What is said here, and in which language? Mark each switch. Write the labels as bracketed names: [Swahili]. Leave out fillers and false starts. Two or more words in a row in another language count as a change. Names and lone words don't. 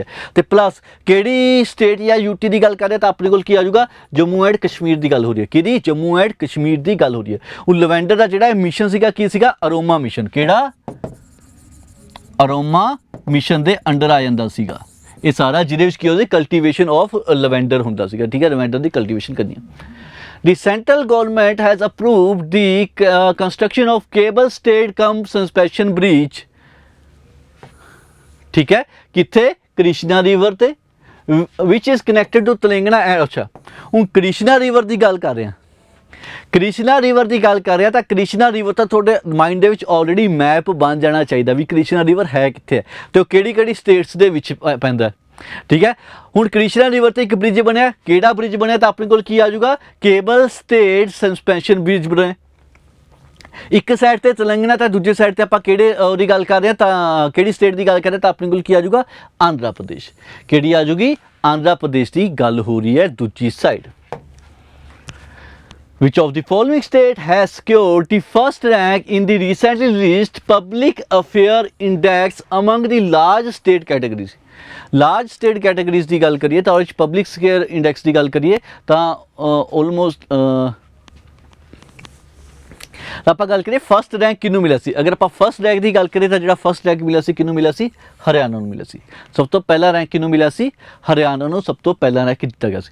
[Punjabi] ਤੇ ਪਲੱਸ ਕਿਹੜੀ ਸਟੇਟ ਜਾਂ ਯੂਟੀ ਦੀ ਗੱਲ ਕਰਦੇ ਤਾਂ ਆਪਣੇ ਕੋਲ ਕੀ ਆ ਜਾਊਗਾ, ਜੰਮੂ ਐਂਡ ਕਸ਼ਮੀਰ ਦੀ ਗੱਲ ਹੋ ਰਹੀ ਹੈ। ਕਿਹਦੀ, ਜੰਮੂ ਐਂਡ ਕਸ਼ਮੀਰ ਦੀ ਗੱਲ ਹੋ ਰਹੀ ਹੈ। ਉਹ ਲਵੈਂਡਰ ਦਾ ਜਿਹੜਾ ਮਿਸ਼ਨ ਸੀਗਾ ਕੀ ਸੀਗਾ, ਅਰੋਮਾ ਮਿਸ਼ਨ। ਕਿਹੜਾ, ਅਰੋਮਾ ਮਿਸ਼ਨ ਦੇ ਅੰਡਰ ਆ ਜਾਂਦਾ ਸੀਗਾ ਇਹ ਸਾਰਾ, ਜਿਹਦੇ ਵਿੱਚ ਕੀ ਉਹਦੇ [English] cultivation of lavender [Punjabi] ਹੁੰਦਾ ਸੀਗਾ, ਠੀਕ ਹੈ, ਲਵੈਂਡਰ ਦੀ ਕਲਟੀਵੇਸ਼ਨ ਕਰਨੀ ਹੈ। [English] The central government has approved the construction of cable stayed cum suspension bridge, [Punjabi] ਠੀਕ ਹੈ, ਕਿੱਥੇ, ਕ੍ਰਿਸ਼ਨਾ ਰਿਵਰ ਤੇ, [English] which is connected to ਤੇਲੰਗਾਨਾ। [Punjabi] ਅੱਛਾ, ਹੁਣ ਕ੍ਰਿਸ਼ਨਾ ਰਿਵਰ ਦੀ ਗੱਲ ਕਰ ਰਹੇ ਹਾਂ, ਕ੍ਰਿਸ਼ਨਾ ਰਿਵਰ ਦੀ ਗੱਲ ਕਰ ਰਿਹਾ ਤਾਂ ਕ੍ਰਿਸ਼ਨਾ ਰਿਵਰ ਤਾਂ ਤੁਹਾਡੇ ਮਾਈਂਡ ਦੇ ਵਿੱਚ [English] already map [Punjabi] ਬਣ ਜਾਣਾ ਚਾਹੀਦਾ ਵੀ ਕ੍ਰਿਸ਼ਨਾ ਰਿਵਰ ਹੈ ਕਿੱਥੇ ਹੈ ਤੇ ਉਹ ਕਿਹੜੀ ਸਟੇਟਸ ਦੇ ਵਿੱਚ ਪੈਂਦਾ, ਠੀਕ ਹੈ। ਹੁਣ ਕ੍ਰਿਸ਼ਨਾ ਰਿਵਰ ਤੇ ਇੱਕ ਬ੍ਰਿਜ ਬਣਿਆ, ਕਿਹੜਾ ਬ੍ਰਿਜ ਬਣਿਆ ਤਾਂ ਆਪਣੇ ਕੋਲ ਕੀ ਆ ਜਾਊਗਾ, [English] cable stayed suspension bridge [Punjabi] ਬਣਿਆ। ਇੱਕ ਸਾਈਡ ਤੇ ਤੇਲੰਗਾਨਾ ਤਾਂ ਦੂਜੇ ਸਾਈਡ ਤੇ ਆਪਾਂ ਕਿਹੜੇ ਉਹਦੀ ਗੱਲ ਕਰ ਰਹੇ ਹਾਂ ਤਾਂ ਕਿਹੜੀ ਸਟੇਟ ਦੀ ਗੱਲ ਕਰ ਰਹੇ ਹਾਂ ਤਾਂ ਆਪਣੇ ਕੋਲ ਕੀ ਆ ਜਾਊਗਾ, ਆਂਧਰਾ ਪ੍ਰਦੇਸ਼। ਕਿਹੜੀ ਆ ਜਾਊਗੀ, ਆਂਧਰਾ ਪ੍ਰਦੇਸ਼ ਦੀ ਗੱਲ ਹੋ ਰਹੀ ਹੈ ਦੂਜੀ ਸਾਈਡ। [English] Which of the following state has secured the first rank in the recently released Public Affair Index among the large state categories? Large state categories [Punjabi] ਦੀ ਗੱਲ ਕਰੀਏ ਤਾਂ ਉਹਦੇ ਵਿੱਚ ਪਬਲਿਕ ਸਫੇਅਰ ਇੰਡੈਕਸ ਦੀ ਗੱਲ ਕਰੀਏ ਤਾਂ ਆਲਮੋਸਟ ਆਪਾਂ ਗੱਲ ਕਰੀਏ [English] first rank [Punjabi] ਕਿਹਨੂੰ ਮਿਲਿਆ ਸੀ। ਅਗਰ ਆਪਾਂ [English] first rank [Punjabi] ਦੀ ਗੱਲ ਕਰੀਏ ਤਾਂ ਜਿਹੜਾ [English] first rank [Punjabi] ਮਿਲਿਆ ਸੀ ਕਿਹਨੂੰ ਮਿਲਿਆ ਸੀ, ਹਰਿਆਣਾ ਨੂੰ ਮਿਲਿਆ ਸੀ। ਸਭ ਤੋਂ ਪਹਿਲਾ ਰੈਂਕ ਕਿਹਨੂੰ ਮਿਲਿਆ ਸੀ, ਹਰਿਆਣਾ ਨੂੰ ਸਭ ਤੋਂ ਪਹਿਲਾ ਰੈਂਕ ਦਿੱਤਾ ਗਿਆ ਸੀ।